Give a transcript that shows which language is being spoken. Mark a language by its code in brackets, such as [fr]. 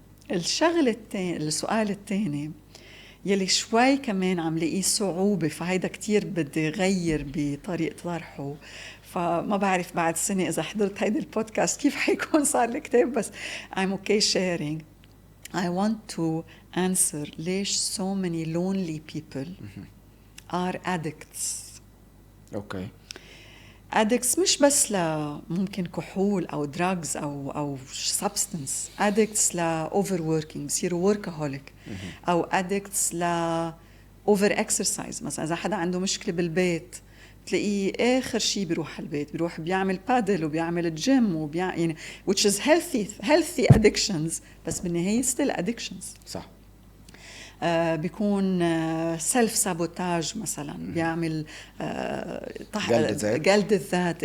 [ar] السؤال الثاني يلي شوي كمان عم لقيه صعوبة، فهيدا كتير بدي غير بطريقة طرحه. فما بعرف بعد سنة إذا حضرت هيدا البودكاست كيف حيكون صار الكتاب، بس [en] I'm okay sharing. I want to answer ليش so many lonely people are addicts. [ar] addicts مش بس ممكن كحول أو drugs أو substance. [en] addicts overworking، [ar] بصيروا [en] workaholic. أو addicts over exercise. [ar] مثلا إذا حدا عنده مشكلة بالبيت تلاقيه آخر شيء بيروح البيت، بيروح بيعمل بادل وبيعمل الجيم يعني [en] which is healthy addictions، [ar] بس بالنهاية [en] still addictions. [ar] صح. بيكون [en] self sabotage [ar] مثلا، بيعمل جلد الذات.